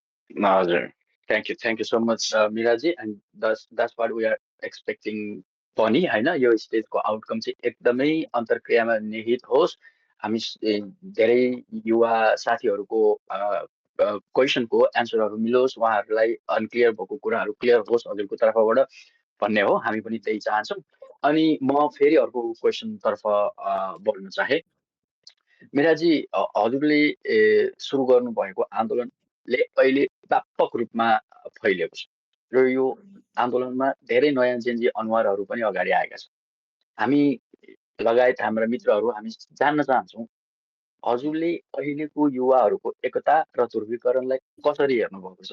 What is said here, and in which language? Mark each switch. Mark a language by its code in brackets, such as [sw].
[en] हजुर, thank you so much Miraji, and that's what we are expecting पनि होइन। [ne] यो स्टेजको आउटकम चाहिँ एकदमै अन्तर्क्रियामा निहित होस्। हामी धेरै युवा साथीहरूको क्वेसनको एन्सरहरू मिलोस्, उहाँहरूलाई अनक्लियर भएको कुराहरू क्लियर होस् हजुरको तर्फबाट भन्ने हो। हामी पनि त्यही चाहन्छौँ। अनि म फेरि अर्को क्वेसनतर्फ बढ्न चाहे। मिराजी, हजुरले सुरु गर्नुभएको आन्दोलनले अहिले व्यापक रूपमा फैलिएको छ र यो आन्दोलनमा धेरै नयाँ जेन्जी अनुहारहरू पनि अगाडि आएका छन्। हामी लगायत हाम्रा मित्रहरू हामी जान्न चाहन्छौँ हजुरले अहिलेको युवाहरूको एकता र ध्रुवीकरणलाई कसरी हेर्नुभएको छ?